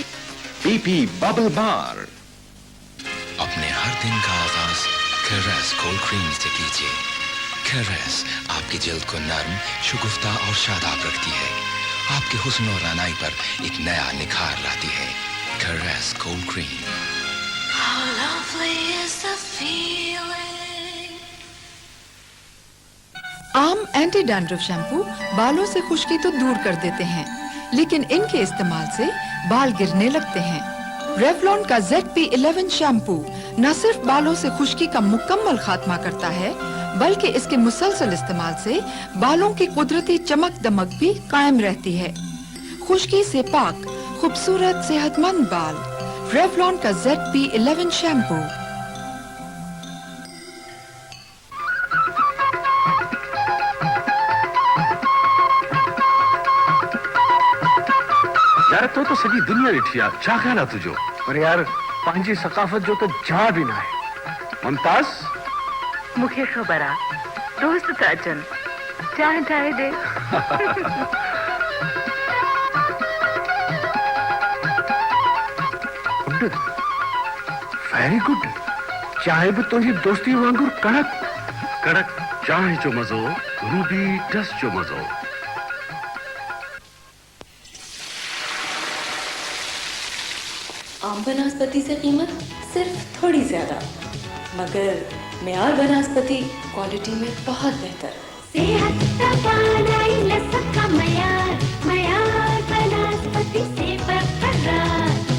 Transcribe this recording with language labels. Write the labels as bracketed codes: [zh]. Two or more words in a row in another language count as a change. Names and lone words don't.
[ur] BP बबल बार। اپنے ہر دن کا آغاز کیرس کولڈ کریم سے کیجیے. کیرس آپکی جلد کو نرم، شگفتہ اور شاداب رکھتی ہے، آپکے حسن اور رعنائی پر ایک نیا نکھار لاتی ہے. कैरेस कोल्ड क्रीम। [en] How lovely is the feeling. [ur] عام اینٹی ڈینڈرف شیمپو بالوں سے خشکی تو دور کر دیتے ہیں، لیکن انکے استعمال سے بال گرنے لگتے ہیں. ریولون کا ZP11 شیمپو نہ صرف بالوں سے خشکی کا مکمل خاتمہ کرتا ہے، بلکہ اسکے مسلسل استعمال سے بالوں کی قدرتی چمک دمک بھی قائم رہتی ہے. خشکی سے پاک، خوبصورت، صحتمند بال. ریولون کا ZP11 شیمپو. [sd] यार तो सॼी दुनिया ॾिठी आहे, छा ख़्याल आहे तुंहिंजो? पर यार पंहिंजी सकाफ़त जो त जा बि न आहे। मुमताज़, मूंखे ख़बर आहे, दोस्त था अचनि, चांहि ठाहे ॾे। [en] good, very good. [sd] चांहि बि तुंहिंजी दोस्ती वांगुरु कड़क कड़क चांहि जो मज़ो, रूबी डस्ट जो मज़ो। [ur] عام بناسپتی سے قیمت صرف تھوڑی زیادہ، مگر معیار بناسپتی کوالٹی میں بہت بہتر. صحت کا پانائی لسک کا معیار، معیار بناسپتی سے برقرار.